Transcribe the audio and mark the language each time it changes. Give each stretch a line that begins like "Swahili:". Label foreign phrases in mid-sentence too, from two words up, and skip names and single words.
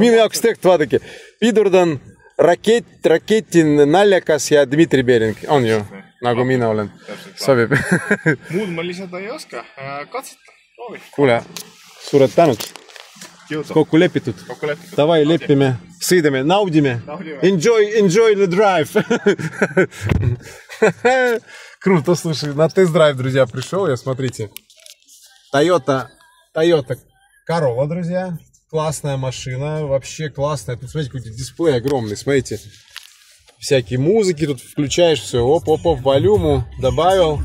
Estonian: Minu jaoks tehtud, vaadake. Pidurdan raketin naljakas ja Dmitri Bering. On ju, nagu mina olen. Sobib. Muud ma lisada ei oska. Katseta. Proovi. Kuule, suured tänud. Kokku lepitud. Davai, lepime, sõidame, naudime.
English: Enjoy the drive.
Russian: Круто, слушай, на тест-драйв, друзья, пришел я, смотрите. Toyota Corolla, друзья. Классная машина, вообще классная. Тут, смотрите, какой-то дисплей огромный, смотрите. Всякие музыки тут включаешь, все, оп, волюму добавил.